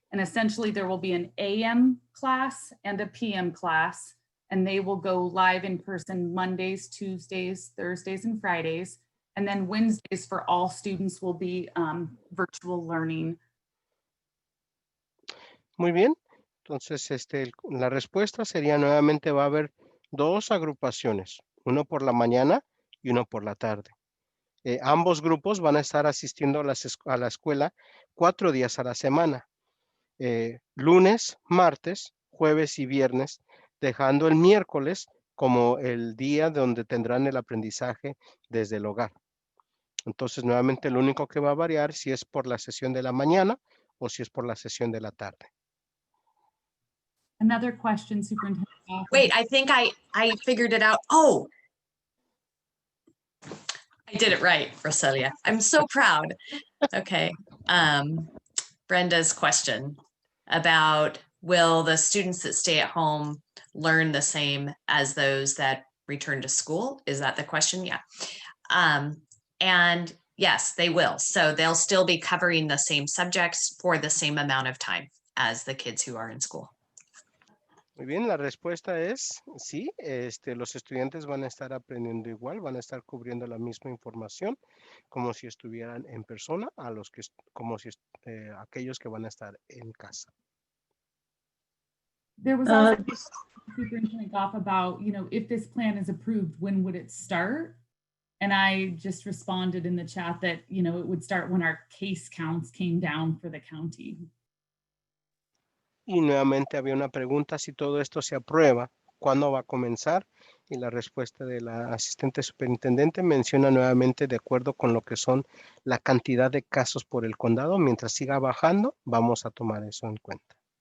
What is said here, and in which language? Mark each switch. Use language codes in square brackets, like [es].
[en] And essentially there will be an AM class and a PM class, and they will go live in person Mondays, Tuesdays, Thursdays, and Fridays. And then Wednesdays for all students will be virtual learning. [es] Muy bien. Entonces, la respuesta sería nuevamente va a haber dos agrupaciones, uno por la mañana y uno por la tarde. Ambos grupos van a estar asistiendo a la escuela 4 días a la semana, lunes, martes, jueves y viernes, dejando el miércoles como el día donde tendrán el aprendizaje desde el hogar. Entonces, nuevamente, lo único que va a variar si es por la sesión de la mañana o si es por la sesión de la tarde. [en] Another question, Superintendent. Wait, I think I figured it out. Oh, I did it right, Roselia. I'm so proud. Okay. Brenda's question about will the students that stay at home learn the same as those that return to school? Is that the question? Yeah. And yes, they will. So they'll still be covering the same subjects for the same amount of time as the kids who are in school. [es] Muy bien, la respuesta es sí, los estudiantes van a estar aprendiendo igual, van a estar cubriendo la misma información como si estuvieran en persona, como si aquellos que van a estar en casa. [en] There was also Superintendent Goff about, if this plan is approved, when would it start? And I just responded in the chat that, it would start when our case counts came down for the county. [es] Y nuevamente había una pregunta, si todo esto se aprueba, ¿cuándo va a comenzar? Y la respuesta de la asistente superintendente menciona nuevamente de acuerdo con lo que son la cantidad de casos por el condado. Mientras siga bajando, vamos a tomar eso en cuenta.